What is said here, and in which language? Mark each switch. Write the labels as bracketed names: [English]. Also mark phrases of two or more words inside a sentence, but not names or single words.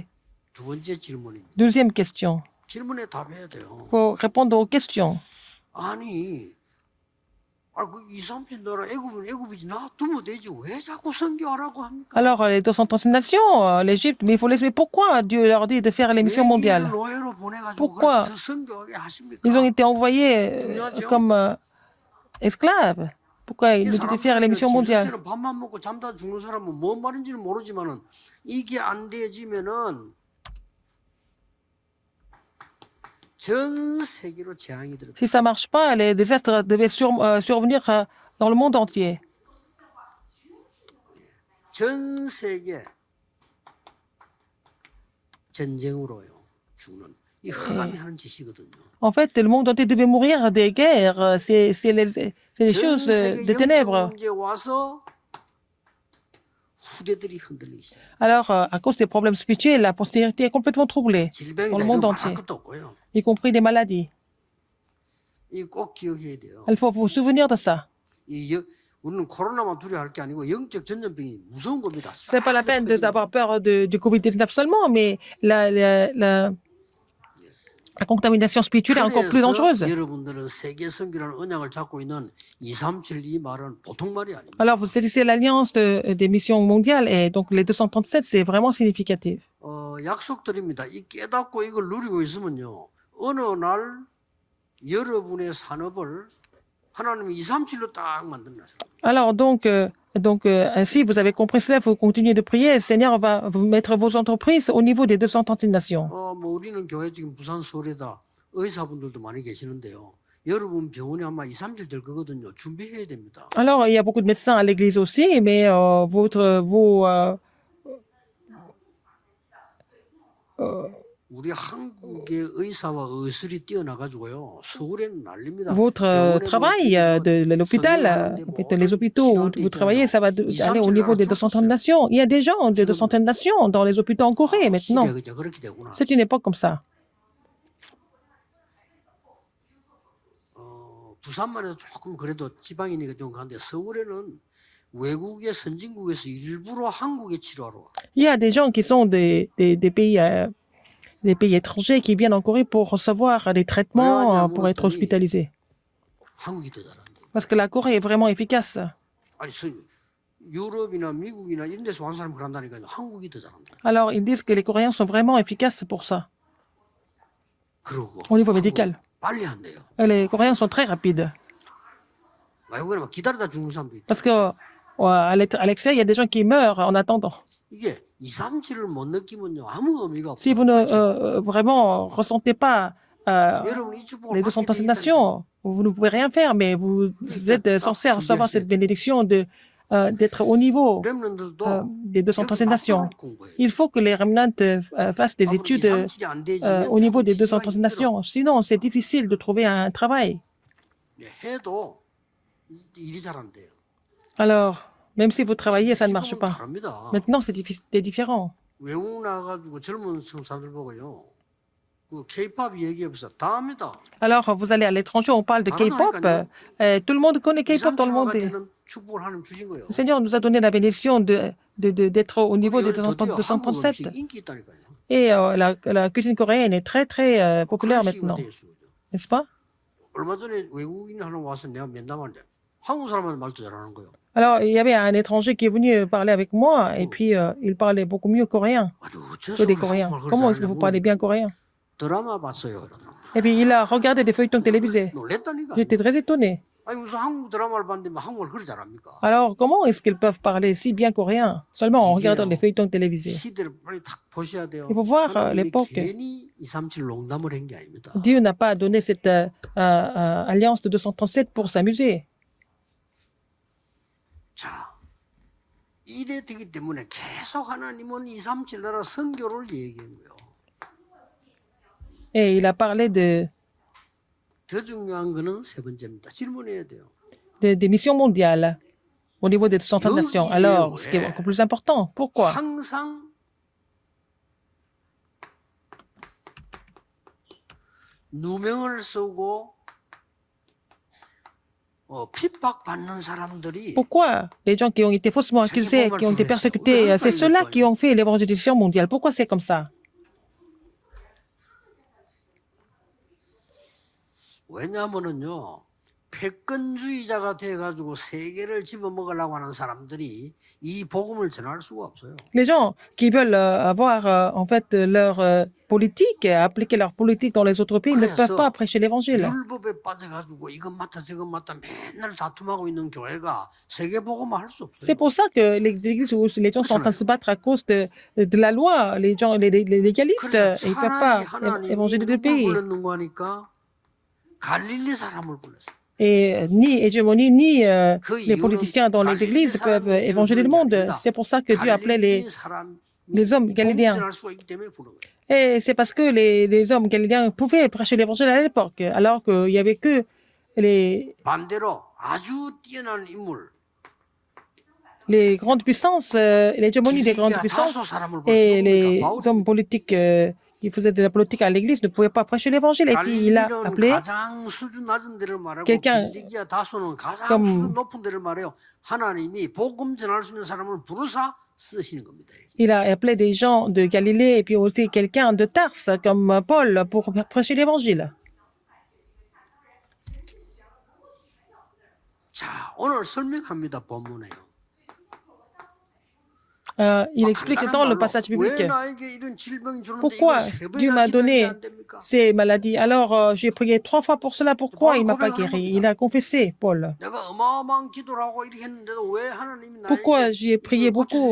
[Korean] 두 번째 질문입니다. [French] Deuxième question. [Korean] 질문에 답해야 돼요. [French] Il faut répondre aux questions. [Korean] 아니, 그 2, 30 나라 애굽이지 놔두면 되지 왜 자꾸 선교하라고 합니까? [French] Alors, les 230 nations, l'Égypte, mais il faut les mais pourquoi Dieu leur dit de faire les missions [Korean] 왜 [French] mondiales? [Korean] 이를 노예로 보내가지고 [French] Pourquoi? [Korean] 그걸 선교하게 하십니까? [French] Ils ont été envoyés comme esclaves. Pourquoi ils [Korean] 이게 [French] nous dit de faire les missions mondiales? [Korean] 사람들이 밥만 먹고 잠다 죽는 사람은 뭔 말인지는 모르지만은 이게 안 되지면은 전 세계로 재앙이 들어. [French] Si ça marche pas, les désastres devaient survenir dans le monde entier. [Korean] 전 세계 전쟁으로요 죽는 이 흑암이 하는 짓이거든요. [French] En fait, le monde entier devait mourir des guerres. C'est les [Korean] 전 [French] choses [Korean] 세계 [French] des [Korean] 영적 [French] ténèbres. [Korean] 문제 와서 후대들이 흔들리기 시작. [French] Alors, à cause des problèmes spirituels, la postérité est complètement troublée, [Korean] 질병이 [French] dans le [Korean] 다 [French] monde [Korean] 이거 [French] entier, [Korean] 말할 것도 없고요. [French] y compris des maladies. [Korean] 이 꼭 기억해야 돼요. [French] Il faut vous souvenir de ça. [Korean] 우리는 코로나만 두려워할 게 아니고 영적 전염병이 무서운 겁니다. [French] C'est pas la peine d'avoir peur du Covid-19 seulement, mais la contamination spirituelle est encore plus dangereuse. [Korean] 그래서 여러분들은 세계 선교라는 언약을 잡고 있는 237 이 말은 보통 말이 아닙니다. [French] Alors, vous saisissez l'alliance des missions mondiales et donc les 237, c'est vraiment significatif. [Korean] 약속드립니다. 이 깨닫고 이걸 누리고 있으면요. 어느 날 여러분의 산업을 하나님이 237로 딱 만들어놨어요. [French] Alors, si vous avez compris cela, vous continuez de prier, le Seigneur va vous mettre vos entreprises au niveau des 230 nations. [Korean] 뭐 우리는 교회 지금 부산 서울에다 의사분들도 많이 계시는데요. 여러분 병원에 아마 2, 3일 될 거거든요. 준비해야 됩니다. [French] Alors, il y a beaucoup de médecins à l'église aussi, mais [Korean] 우리 한국의 의사와 의술이 뛰어나가지고요. 서울에는 난립니다. [French] votre travail de l'hôpital, les hôpitaux où vous travaillez, ça va aller au niveau des 230 nations. Il y a des gens de 230 nations dans les hôpitaux en Corée maintenant. [Korean] 시대가 그렇게 되구나. [French] C'est une époque comme ça. [Korean] 부산만 해도 조금 그래도 지방이니까 좀 가는데 서울에는 외국의 선진국에서 일부러 한국에 치료하러 와. [French] Il y a des gens qui sont des pays étrangers qui viennent en Corée pour recevoir des traitements, pour être hospitalisés. [Korean] 한국이 더 잘한대. [French] Parce que la Corée est vraiment efficace. [Korean] 아니 유럽이나 미국이나 이런 데서 온 사람이 그런다니까요. 한국이 더 잘한다. [French] Alors, ils disent que les Coréens sont vraiment efficaces pour ça, [Korean] 그러고 [French] au niveau médical. [Korean] 빨리 한대요. [French] Et les Coréens sont très rapides. [Korean] 외국에는 막 기다리다 죽는 사람도 있다. [French] Parce que à l'extérieur, il y a des gens qui meurent en attendant. [Korean] 이게 2, 3, 7을 못 느끼면요 아무 의미가 없어요. [French] Si vous ne vraiment ressentez pas [Korean] 여러분 이 축복을 [French] les [Korean] 받게 [French] 230 [Korean] 돼 있다니까요. [French] nations. Vous ne pouvez rien faire, mais vous êtes censé recevoir cette bénédiction d'être au niveau [Korean] 렘넌트도 [French] des 230 nations. [Korean] 맞도록 공부해요. [French] Il faut que les remnants fassent des [Korean] 앞으로 [French] études [Korean] 237이 안 되지면 [French] au niveau des [Korean] 찾기가 [French] 230 [Korean] 힘들어. [French] nations. Sinon, c'est difficile de trouver un travail. [Korean] 해도 일이 잘 안 돼요. [French] Alors, même si vous travaillez, ça ne marche [Korean] 지금은 [French] pas. [Korean] 다릅니다. [French] Maintenant, c'est différent. [Korean] 외국 나가가지고 젊은 사람들 보고요. 그 K-pop 얘기해보세요. 다 합니다. [French] Alors, vous allez à l'étranger, on parle de K-pop. Tout le monde connaît K-pop dans le monde. [Korean] 되는 축복을 하나님 주신 거예요. [French] Le Seigneur nous a donné la bénédiction d'être au niveau des [Korean] 드디어 한국 [French] 237. [Korean] 음식 인기 있다니까요. [French] Et la cuisine coréenne est très, très populaire [Korean] 그런 식으로 [French] maintenant. [Korean] 돼 있어요. [French] N'est-ce pas? [Korean] 얼마 전에 외국인 하나 와서 내가 면담하는데 한국 사람한테 말도 잘하는 거예요. [French] Alors, il y avait un étranger qui est venu parler avec moi et puis il parlait beaucoup mieux coréen [Korean] 아주 [French] que des [Korean] 어째서 [French] Coréens. [Korean] 한국말 [French] Comment est-ce que vous parlez bien coréen? [Korean] 드라마 봤어요. [French] Et puis il a regardé des feuilletons télévisés. [Korean] 놀랬다니까. [French] J'étais très étonné. [Korean] 아니 무슨 한국 드라마를 봤는데 뭐 한국말 그리 잘합니까? [French] Alors, comment est-ce qu'ils peuvent parler si bien coréen seulement en regardant les feuilletons télévisés? [Korean] 시대를 빨리 딱 보셔야 돼요. [French] Il faut voir [Korean] 하나님이 [French] l'époque. [Korean] 괜히 237 농담을 한 게 아닙니다. [French] Dieu n'a pas donné cette alliance de 237 pour s'amuser. [Korean] 자, 이래 되기 때문에 계속 하나님은 237 나라 선교를 얘기한 거예요. [French] Et il a parlé [Korean] 더 중요한 거는 세 번째입니다. 질문해야 돼요. [French] des missions mondiales au niveau des 230 nations. Alors, ce qui est encore plus important, pourquoi? [Korean] 항상 누명을 쓰고 핍박받는 사람들이 [French] Pourquoi les gens qui ont été faussement accusés, qui ont été persécutés, c'est ceux-là qui ont fait l'évangélisation mondiale. Pourquoi c'est comme ça? [Korean] 왜냐하면은요, 패권주의자가 돼가지고 세계를 집어먹으려고 하는 사람들이 이 복음을 전할 수가 없어요. [French] Les gens qui veulent avoir en fait leur politique, appliquer leur politique dans les autres pays, ne peuvent pas prêcher l'évangile. [Korean] 율법에 빠져가지고 이것 맞다 저것 맞다 맨날 다툼하고 있는 교회가 세계 복음을 할 수 없어요. [French] C'est pour ça que les églises où les gens sont en train de se battre à cause de la loi, les gens, les légalistes, ils ne peuvent pas évangéliser le pays. [Korean] 불렀는 거니까 갈릴리 사람을 불렀어요. [French] Et ni hégémonie, ni les politiciens dans les églises peuvent évangéliser le monde. C'est pour ça que Dieu appelait les hommes galiléens. Et c'est parce que les hommes galiléens pouvaient prêcher l'évangile à l'époque, alors qu'il n'y avait que [Korean] 반대로 아주 뛰어난 인물, [French] les grandes puissances, l'hégémonie des grandes puissances et les hommes politiques qui faisaient de la politique à l'église ne pouvaient pas prêcher l'évangile. Et puis il a appelé [Korean] 가장 수준 낮은 데를 말하고 [French] quelqu'un [Korean] 길리기아 다소는 가장 [French] comme [Korean] 수준 높은 데를 말해요. 하나님이 복음 전할 수 있는 사람을 부르사 쓰시는 겁니다. [French] il a appelé des gens de Galilée et puis aussi quelqu'un de Tarse comme Paul pour prêcher l'évangile. [Korean] 자, 오늘 설명합니다. 본문에요. [French] Il explique dans le passage biblique pourquoi Dieu m'a donné ces maladies. Alors, j'ai prié 3 fois pour cela. Pourquoi il ne m'a pas guéri? Il a confessé, Paul. Pourquoi j'ai prié beaucoup?